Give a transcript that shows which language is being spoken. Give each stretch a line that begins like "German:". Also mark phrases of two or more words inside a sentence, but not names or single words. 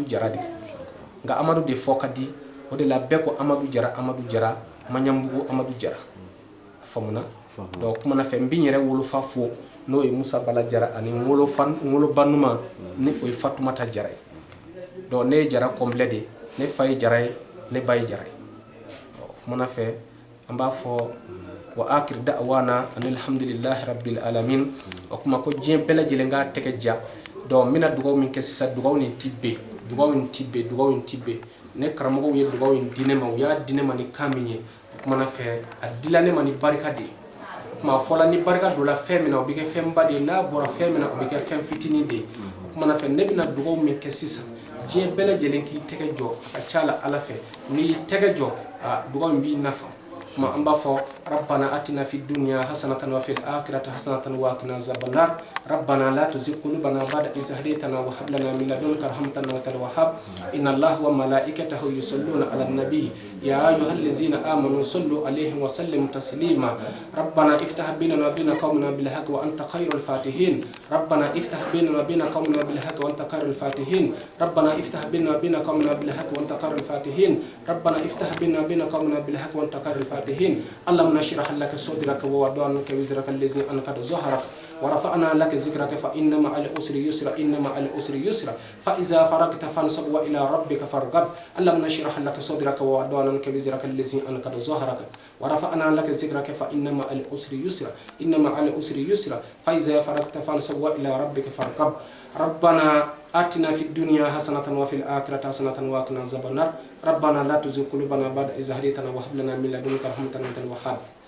Bambara: Jara de nka Amadu de fɔ ka di o de la bɛɛ ko Amadu Jara Maɲambugu Amadu Jara famuna donc kuma na fɛ n bi yɛrɛ wolofa fo n'o ye Musa Bala Jara ani wolobanuma ni o ye Fatumata Jara donc ne ye Jara complet de ne fa ye Jara ye ne ba ye Jara ye kuma na fɛ an b'a fɔ
Arabic: وآخر دعوانا الحمد لله رب العالمين
Bambara: o kuma ko diɲɛ bɛɛ lajɛlen ka tɛgɛ ja donc n bɛna dugawu min kɛ sisan dugawu nin ti bɛn ne karamɔgɔw ye dugawu in di ne ma u y'a di ne ma ni kan min ye o kuma na fɛ a dila ne ma ni barika de ye kuma fɔla ni barika donna fɛn min na o bɛ kɛ fɛnba de ye n'a bɔra fɛn min na o bɛ kɛ fɛn fitinin de ye o kuma na fɛ ne bɛna dugawu min kɛ sisan diɲɛ bɛɛ lajɛlen k'i tɛgɛ jɔ a ka ca la ala fɛ n'i y'i tɛgɛ jɔ dugawu in b'i nafa kuma an b'a fɔ
Arabic: ربنا آتنا في الدنيا حسنة وفي الآخرة حسنة وقنا عذاب النار ربنا لا تزغ قلوبنا بعد إذ هديتنا وهب لنا من لدنك رحمة وأنت الوهاب إن الله وملائكته يصلون على النبي يا أيها الذين آمنوا صلوا عليه وسلموا تسليما ربنا افتح بيننا وبين قومنا بالحق وأنت خير الفاتحين ربنا افتح بيننا و bain qaumina bil haqqi wa anta khairul fatihin rabbana iftah bainana wa بين قومنا بالحق وأنت خير الفاتحين ربنا افتح بيننا وبين قومنا بالحق وأنت خير الفاتحين ربنا افتح بيننا وبين قومنا بال haqqi wa anta khairul fatihin rabbana iftah bainana wa bain qaumina bil الحق وأنت خير الفاتحين اللهم نشرح لك صدرك ووضعنا عنك وزرك الذي أنقض ظهرك ورفعنا لك ذكرك فإن مع العسر يسرا إن مع العسر يسرا فإذا فرغت فانصب وإلى ربك فارغب اللهم نشرح لك صدرك ووضعنا عنك وزرك الذي أنقض ظهرك ورفعنا لك ذكرك فإن مع العسر يسرا إن مع العسر يسرا فإذا فرغت فانصب وإلى ربك فارغب ربنا آتنا في الدنيا حسنة وفي الآخرة حسنة وقنا عذاب النار ربنا لا تزغ قلوبنا بعد إذ هديتنا وهب لنا من لدنك رحمة وأنت الوهاب